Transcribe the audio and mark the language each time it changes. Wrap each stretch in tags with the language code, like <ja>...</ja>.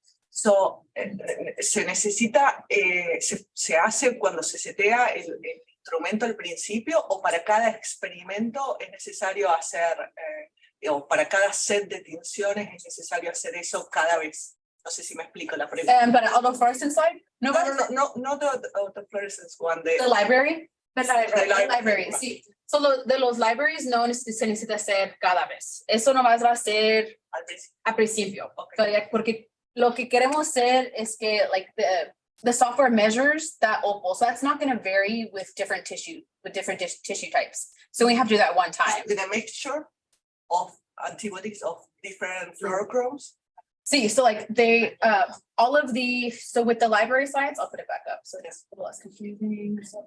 <es>So se necesita, se hace cuando se setea el instrumento al principio o para cada experimento es necesario hacer, o para cada set de tinciones es necesario hacer eso cada vez. No sé si me explico la pregunta.</es> <en>Para autofluorescence slide? No, the autofluorescence one. The library? The library, sí.</en> <es>So de los libraries no se necesita hacer cada vez. Eso nomás va a ser al principio.</es> <en>Okay.</en> <es>Porque lo que queremos hacer es que</es> <en>like the software measures that opal, so that's not going to vary with different tissue tissue types. So we have to do that one time. With a mixture of antibodies of different fluorochromes. See, so like they all of the so with the library slides, I'll put it back up so it's a little less confusing.</en>